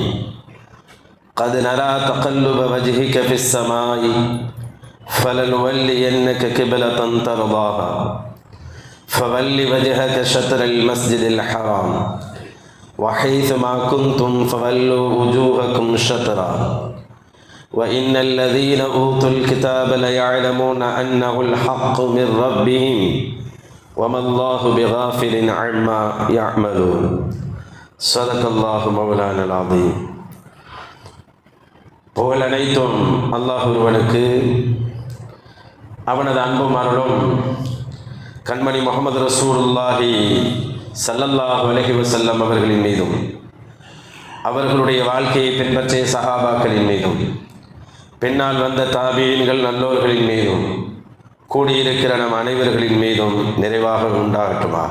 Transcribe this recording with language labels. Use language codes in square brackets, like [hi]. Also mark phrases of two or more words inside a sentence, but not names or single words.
[ar] قد نرى تقلب وجهك في السماء فلنولينك قبلة ترضاها فول وجهك شطر المسجد الحرام وحيث ما كنتم فولوا وجوهكم شطرا وإن الذين أوتوا الكتاب ليعلمون أنه الحق من ربهم وما الله بغافل عما يعملون. صدق الله مولانا العظيم. [ta] புகழ் அனைத்தும் அல்லாஹ் ஒருவனுக்கு, அவனது அன்பும் அருளும் கண்மணி முஹம்மது [ar] رسول الله صلى الله عليه وسلم [ta] அவர்களின் மீதும், அவர்களுடைய வாழ்க்கையை பின்பற்றிய சஹாபாக்களின் மீதும், பின்னால் வந்த தாபீன்கள் நல்லோர்களின் மீதும், கூடியிருக்கிற நம் அனைவர்களின் மீதும் நிறைவாக உண்டாகட்டுமாக.